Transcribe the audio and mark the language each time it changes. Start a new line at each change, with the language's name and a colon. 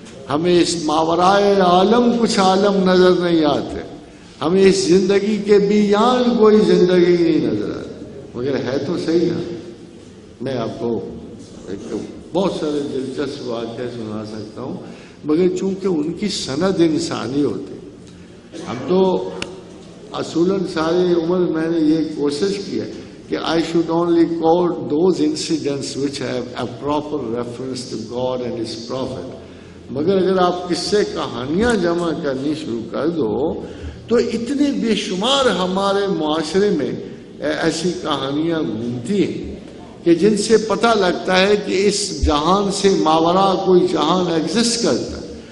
Urdu: ہمیں اس ماورائے عالم کچھ عالم نظر نہیں آتے. ہمیں اس زندگی کے بیان کوئی زندگی نہیں نظر آتی. مگر ہے تو صحیح نا. میں آپ کو بہت سارے دلچسپ واقعے سنا سکتا ہوں, مگر چونکہ ان کی سند انسانی ہوتی. ہم تو اصولاً ساری عمر میں نے یہ کوشش کی ہے کہ
English: I should only quote those incidents which have a proper reference to God and His Prophet.
Urdu: مگر اگر آپ قصے کہانیاں جمع کرنی شروع کر دو تو اتنے بے شمار ہمارے معاشرے میں ایسی کہانیاں گھومتی ہیں کہ جن سے پتہ لگتا ہے کہ اس جہان سے ماورا کوئی جہان ایگزسٹ کرتا ہے.